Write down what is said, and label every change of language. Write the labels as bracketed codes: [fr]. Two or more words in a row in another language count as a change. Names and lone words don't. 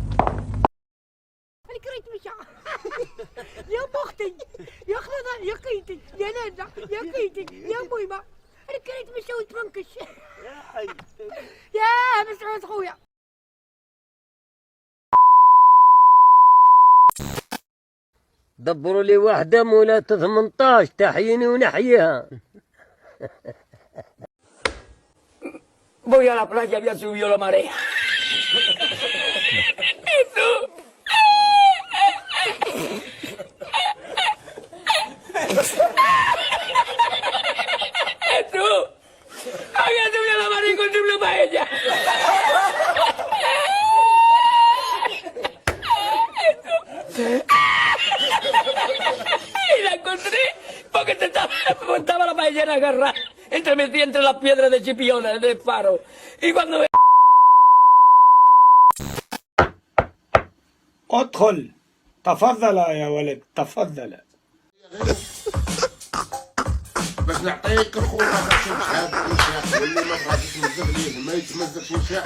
[ar] الكريت مشى يا بختي يا خلاص يا قيتي يا ناجح يا قيتي يا ميمه. الكريت مشى وتفنكش يا حي يا مسعود خويا. دبروا لي واحدة مولات 18 تحييني ونحييها. [es] Voy a la playa, ya subió la marea. Tú, había subido la marea con su paella. Y la encontré porque estaba la paellera agarrada entre las piedras de Chipiona, del faro. Y cuando [ar] ادخل تفضل يا ولد تفضل. باش نعطيك الخوره باش نحاب نشاء واللي ما بغاش يتمزق ليه ما يتمزقش نشاء.